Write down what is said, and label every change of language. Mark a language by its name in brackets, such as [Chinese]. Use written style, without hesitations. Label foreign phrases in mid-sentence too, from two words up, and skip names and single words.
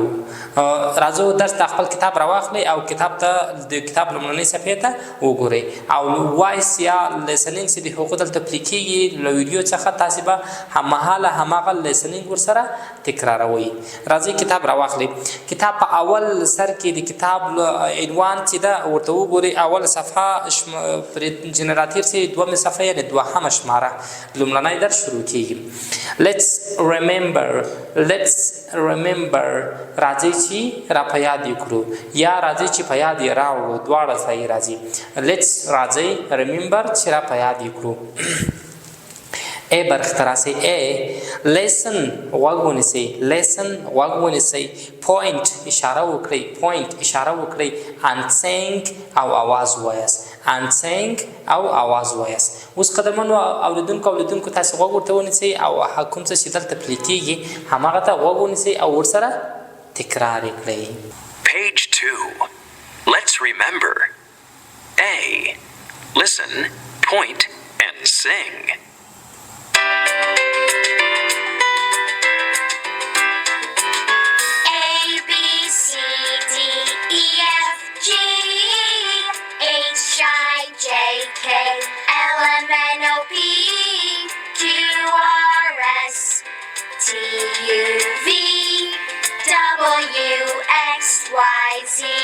[Pashto] راځو درس ته خپل کتاب راواخلئ او کتاب ته د کتاب لومړنۍ صفحې ته وګورئ، او وایس یا لیسنینګ چې د هغو دلته پلي کېږي له ویډیو څخه تاسې به هممهاله هماغه لیسنینګ ورسره تکراروئ. راځئ کتاب راواخلئ. کتاب په اول سر کې د کتاب عنوان چې ده ورته وګورئ. اول صفحه پرې چې نه راتېر سي دومې صفحه یعنې دوهمه شماره لومړنی درس شروع کېږي. [English] Let's remember [Pashto] راځئ چې را په یاد یې کړو، یا راځئ چې په یاد یې راوړو، دواړه صحیح راځي. لیټس راځئ، ریممبر چې را په یاد یې کړو. ای برخ ته راسئ. ای لیسن غوږ ونیسئ، لیسن غوږ ونیسئ. پوینټ اشاره وکړئ، پوینټ اشاره وکړئ. [English] and sing [Pashto] او आवाज وایاست، [English] and sing [Pashto] او आवाज وایاست. اوس قدرمنو اولیدونکو تاسې غوږ ورته ونیسئ او کوم څه چې دلته پلي کېږي هماغه ته غوږ ونیسئ او ورسره تکرار یې کړئ. [English] Page 2. Let's remember. A. Listen, point, and sing. A, B, C, D, E, F, G, H, I, J, K, L, M, N, O, P, Q, R, S, T, U, V, W, X, Y, Z.